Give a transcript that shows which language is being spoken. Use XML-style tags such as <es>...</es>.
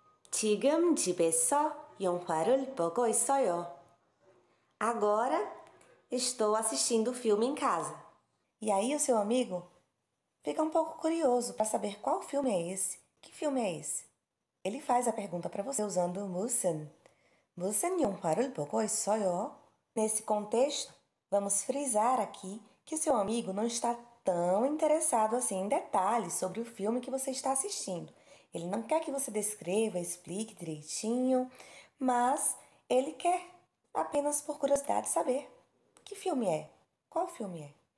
<ko>지금 집에서 영화를 보고 있어요.</ko> <pt>Agora estou assistindo o filme em casa. E aí o seu amigo fica um pouco curioso para saber qual filme é esse. Que filme é esse? Ele faz a pergunta para você usando 무슨.</pt> <ko>무슨 영화를 보고 있어요?</ko> <pt>Nesse contexto, vamos frisar aqui que o seu amigo não está tão interessado assim em detalhes sobre o filme que você está assistindo. Ele não quer que você descreva, explique direitinho, mas ele quer apenas por curiosidade saber que filme é, qual filme é.</pt>